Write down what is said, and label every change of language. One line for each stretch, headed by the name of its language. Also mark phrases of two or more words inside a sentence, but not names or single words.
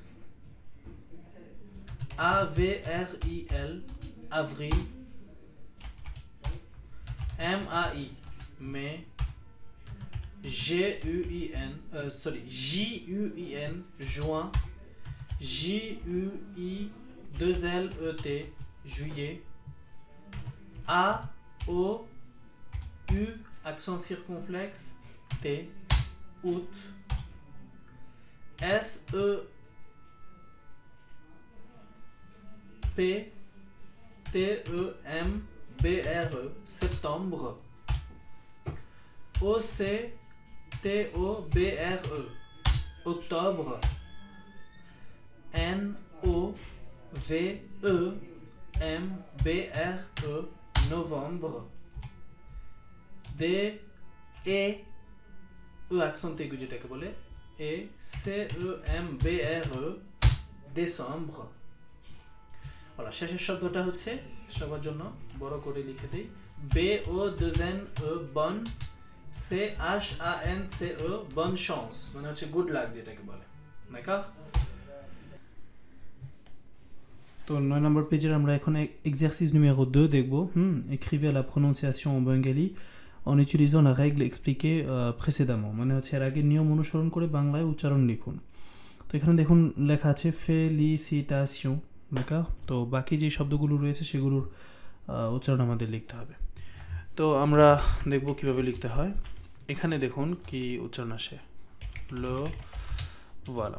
French: A-V-R-I-L, avril, M-A-I, mai, G-U-I-N, J-U-I-N, juin, J-U-I-2-L-E-T, juillet, A-O-U, accent circonflexe, T, août, S-E-P-T-E-M-B-R-E, septembre, O-C-T-O-B-R-E, octobre, N-O-V-E-M-B-R-E, novembre, D-E, accent aigu
Bangla: যেটাকে বলে,
French: E-C-E-M-B-R-E, décembre। voilà,
Bangla: শেষের শব্দটা হচ্ছে সবার জন্য বড় করে লিখে দেই,
French: B-O-2-N-E, bonne, C-H-A-N-C-E, bonne chance,
Bangla: মানে হচ্ছে
English: good luck
Bangla: যেটাকে বলে, d'accord। তো 9 নম্বর পেজের আমরা এখন
French: exercice numéro 2
Bangla: দেখব।
French: Écrivez la prononciation en bengali en utilisant la règle expliquée précédemment,
Bangla: মানে হচ্ছে এর আগে নিয়ম অনুসরণ করে বাংলায় উচ্চারণ লিখুন। তো এখানে দেখুন লেখা আছে ফেলিসিটাশন, d'accord। তো বাকি যে শব্দগুলো রয়েছে সেগুলোর উচ্চারণ আমাদের লিখতে হবে। তো আমরা দেখব কিভাবে লিখতে হয়। এখানে দেখুন কি উচ্চারণ আসে, লো, voilà।